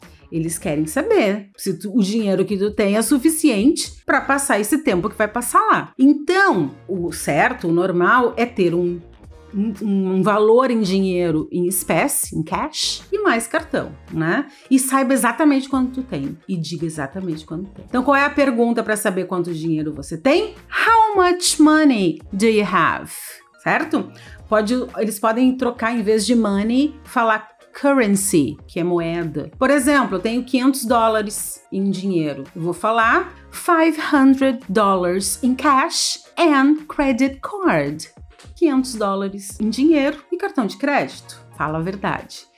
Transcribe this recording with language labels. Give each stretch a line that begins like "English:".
Portuguese: Eles querem saber se o dinheiro que tu tem é suficiente para passar esse tempo que vai passar lá. Então, o certo, o normal é ter um valor em dinheiro em espécie, em cash, e mais cartão, né? E saiba exatamente quanto tu tem e diga exatamente quanto tem. Então, qual é a pergunta para saber quanto dinheiro você tem?
English: How much money do you have?
Portuguese: Certo? Eles podem trocar, em vez de money, falar currency, que é moeda. Por exemplo, eu tenho $500 em dinheiro. Eu vou falar
English: $500 in cash and credit card.
Portuguese: $500 em dinheiro e cartão de crédito. Fala a verdade.